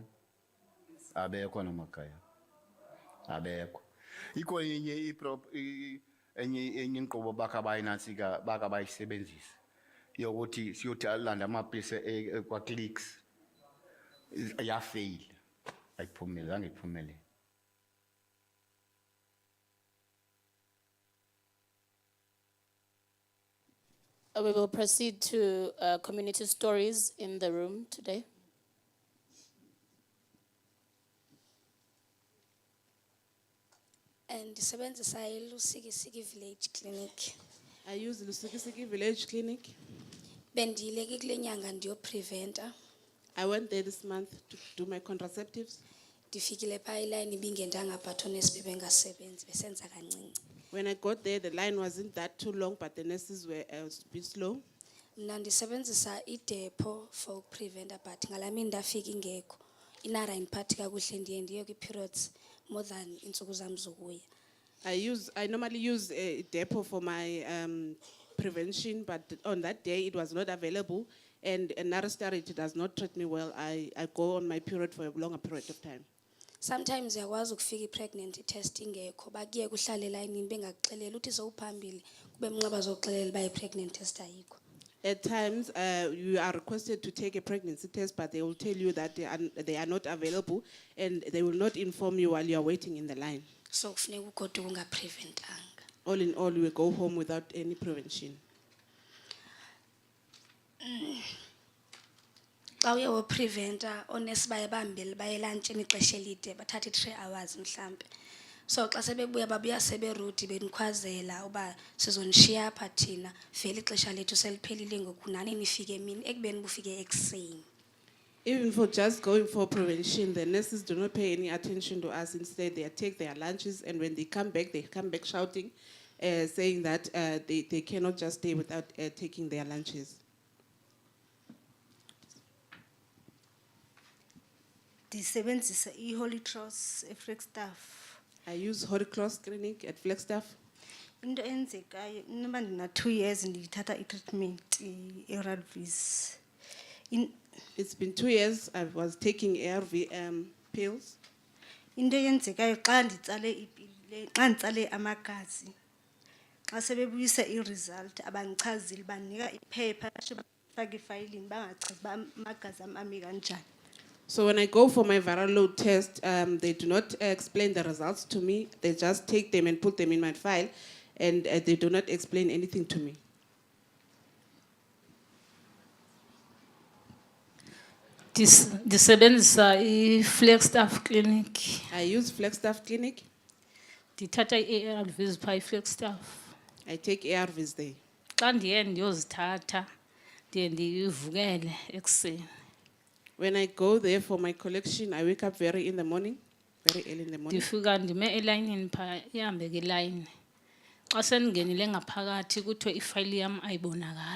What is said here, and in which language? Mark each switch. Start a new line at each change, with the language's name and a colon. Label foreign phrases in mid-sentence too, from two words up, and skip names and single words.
Xhosa: Abekho namakhaya abekho. Ikho enye inkqubo bakha bayinantsika bakha bayisebenzisa yokuthi siyothi alanda amapilisi kwa-clicks yafeyila ayiphumelele zange iphumelele.
English: We will proceed to community stories in the room today.
Xhosa: Ndisebenzisa iLusikisiki Village Clinic.
English: I use Lusukisiki Village Clinic.
Xhosa: Bendiyileke kule nyanga ndiyopreventa.
English: I went there this month to do my contraceptives.
Xhosa: Ndifikile phaa ilayini ibingendanga but oonesi bebengasebenzi besenza kancinci.
English: When I got there, the line wasn't that too long, but the nurses were a bit slow.
Xhosa: Mna ndisebenzisa idepo for ukupreventa but ngalaa mini ndafika ingekho. Inara indiphathi kakuhle ndiye ndiye kwi-periods
English: more than
Xhosa: iintsuku zam zokuya.
English: I normally use a depot for my prevention, but on that day it was not available, and Narastarity does not treat me well. I go on my period for a longer period of time.
Xhosa: Sometimes uyakwazi ukufika i-pregnancy test ingekho bakuye kuhlale elayinini bengakuxeleli uthi sowuphambili kube mnxeba zokuxelela uba i-pregnant test ayikho.
English: At times, you are requested to take a pregnancy test, but they will tell you that they are not available and they will not inform you while you are waiting in the line.
Xhosa: So kufuneka ugoduke ungapreventanga.
English: All in all, we go home without any prevention.
Xhosa: Xa uye wopreventa onesi baye bambile baye elantshini ixesha elide bathathe 3 hours mhlambe. So xa sebebuya babuya seberude benikhwazela uba sizonishiya apha thina vele ixesha lethu seliphelile ngoku nani nifike emini ekubeni bufike ekuseni.
English: Even for just going for prevention, the nurses do not pay any attention to us. Instead, they take their lunches, and when they come back shouting, saying that they cannot just stay without taking their lunches.
Xhosa: Ndisebenzisa iHoly Cross eFlagstaff.
English: I use Holy Cross Clinic at Flagstaff.
Xhosa: Into enzekayo noba ndina 2 years ndithatha i-
English: treatment ARVs. It's been 2 years I was taking ARV pills.
Xhosa: Into enzekayo xa nditsale ipilile xa nditsale amagazi xa sebebuyisa i-result abandichazile banika iphepha bafake ifayilini bangachazi uba amagazi am ame kanjani.
English: So when I go for my viral load test, they do not explain the results to me. They just take them and put them in my file, and they do not explain anything to me.
Xhosa: Ndisebenzisa iFlagstaff Clinic.
English: I use Flagstaff Clinic.
Xhosa: Ndithatha i-ARVs phaa iFlagstaff.
English: I take ARVs there.
Xhosa: Xa ndiye ndiyozithatha ndiye ndivukele ekuseni.
English: When I go there for my collection, I wake up very early in the morning.
Xhosa: Ndifika ndime elayinini phaa ihambe ke ilayini. Xa sendingenile ngaphakathi kuthiwe ifayili yam ayibonakali.